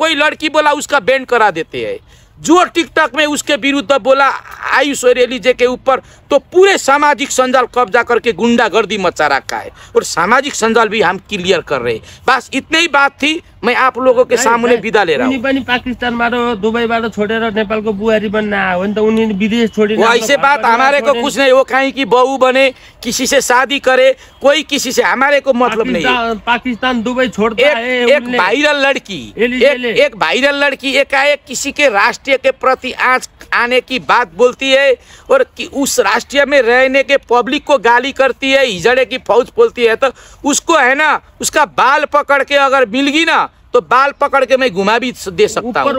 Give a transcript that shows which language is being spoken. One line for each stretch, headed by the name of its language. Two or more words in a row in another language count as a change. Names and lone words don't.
Hindi: कोई लड़की बोला उसका बैंड करा देते हैं। जो टिकटॉक में उसके विरुद्ध बोला आयुष और एलिजे के ऊपर, तो पूरे
Nepali: सामाजिक संजाल
Hindi: कब्जा करके गुंडागर्दी मचा रखा है, और
Nepali: सामाजिक संजाल
Hindi: भी हम क्लियर कर रहे हैं। बस इतनी ही बात थी, मैं आप लोगों के सामने विदा ले रहा हूँ।
Nepali: पाकिस्तानबाट दुबईबाट छोडेर नेपालको बुहारी बन्न आयो भने त उनी विदेश छोडिन।
Hindi: ऐसे बात हमारे को कुछ नहीं, वो कहीं की बहू बने, किसी से शादी करे, कोई किसी से हमारे को मतलब नहीं है। पाकिस्तान दुबई छोड़ता है। एक वायरल लड़की एकाएक किसी के राष्ट्रीय के प्रति आँच आने की बात बोलती है, और कि उस राष्ट्रीय में रहने के पब्लिक को गाली करती है, हिजड़े की फौज बोलती है, तो उसको है ना उसका बाल पकड़ के अगर मिलगी ना तो बाल पकड़ के मैं घुमा भी दे सकता हूँ।